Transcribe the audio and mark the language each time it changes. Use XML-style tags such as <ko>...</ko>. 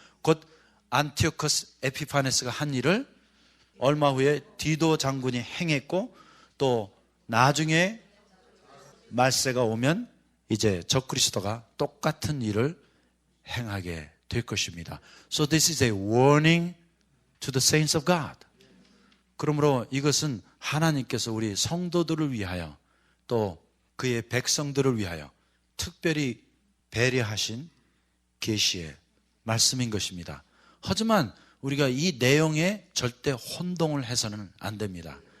<ko>곧 안티오커스 에피파네스가 한 일을 얼마 후에 디도 장군이 행했고, 또 나중에 말세가 오면 이제 적그리스도가 똑같은 일을 행하게 될 것입니다.</ko> <en>So this is a warning to the saints of God.</en> <ko>그러므로 이것은 하나님께서 우리 성도들을 위하여 또 그의 백성들을 위하여 특별히 배려하신 계시의 말씀인 것입니다. 하지만 우리가 이 내용에 절대 혼동을 해서는 안 됩니다.</ko>